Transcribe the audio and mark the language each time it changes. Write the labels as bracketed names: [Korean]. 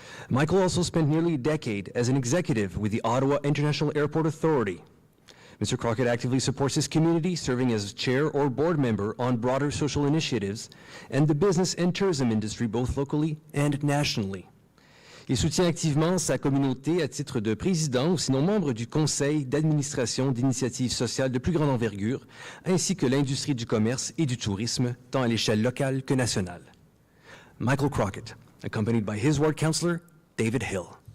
[English] Michael also spent nearly a decade as an executive with the Ottawa International Airport Authority. Mr. Crockett actively supports his community, serving as chair or board member on broader social initiatives and the business and tourism industry, both locally and nationally. [French] Il soutient activement sa communauté à titre de président ou sinon membre du conseil d'administration d'initiatives sociales de plus grande envergure, ainsi que l'industrie du commerce et du tourisme, tant à l'échelle locale que nationale. [English] Michael Crockett, accompanied by his ward councillor, David Hill.